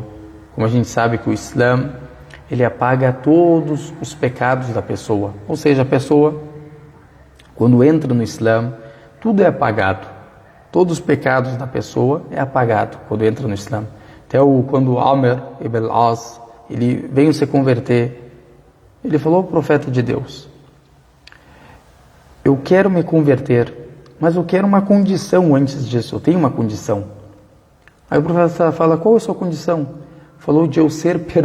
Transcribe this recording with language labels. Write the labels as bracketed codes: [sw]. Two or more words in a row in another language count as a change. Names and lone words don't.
[pt] Como a gente sabe que o Islã, ele apaga todos os pecados da pessoa. Ou seja, a pessoa, quando entra no Islã, tudo é apagado. Todos os pecados da pessoa é apagado quando entra no Islã. Até quando Amr ibn al-As, ele veio se converter, ele falou ao profeta de Deus: eu quero me converter, mas eu quero uma condição antes disso, eu tenho uma condição. Aí o profeta fala: qual é a sua condição? Falou: de eu ser perdoado.